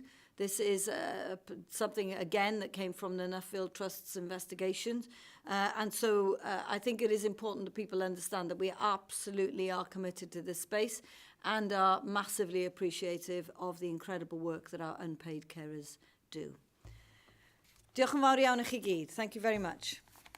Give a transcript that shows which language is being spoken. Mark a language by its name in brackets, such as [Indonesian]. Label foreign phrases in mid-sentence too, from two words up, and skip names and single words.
[English] This is something, again, that came from the Nuffield Trust's investigations. And so I think it is important that people understand that we absolutely are committed to this space and are massively appreciative of the incredible work that our unpaid carers do. [Welsh] Diolch yn fawr iawn i chi gyd. [English] Thank you very much.